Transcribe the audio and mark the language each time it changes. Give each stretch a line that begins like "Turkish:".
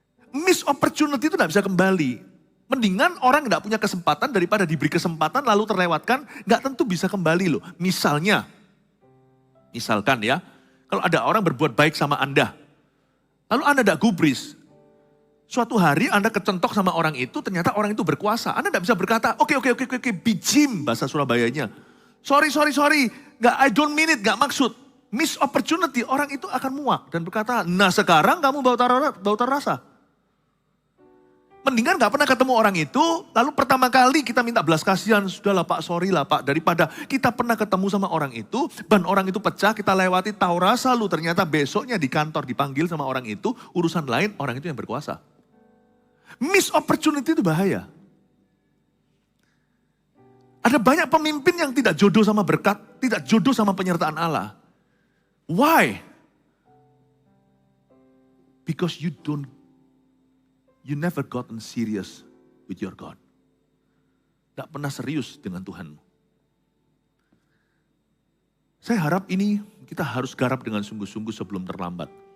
Indonesian: Miss opportunity itu nggak bisa kembali. Mendingan orang nggak punya kesempatan daripada diberi kesempatan lalu terlewatkan, nggak tentu bisa kembali loh. Misalkan ya, kalau ada orang berbuat baik sama Anda, lalu Anda tidak gubris. Suatu hari Anda kecentok sama orang itu, ternyata orang itu berkuasa. Anda tidak bisa berkata, oke, bijim bahasa Surabayanya.
English: Sorry,
Indonesian: nggak,
English: I don't mean it,
Indonesian: nggak maksud. Miss opportunity, orang itu akan muak dan berkata, nah sekarang kamu bau rasa. Mendingan nggak pernah ketemu orang itu, lalu pertama kali kita minta belas kasihan, sudahlah Pak, sorry lah Pak. Daripada kita pernah ketemu sama orang itu, ban orang itu pecah, kita lewati tahu rasa lu, ternyata besoknya di kantor dipanggil sama orang itu, urusan lain, orang itu yang berkuasa. Miss opportunity itu bahaya. Ada banyak pemimpin yang tidak jodoh sama berkat, tidak jodoh sama penyertaan Allah.
English: Why? Because you never gotten serious with your God.
Indonesian: Tidak pernah serius dengan Tuhan. Saya harap ini kita harus garap dengan sungguh-sungguh sebelum terlambat.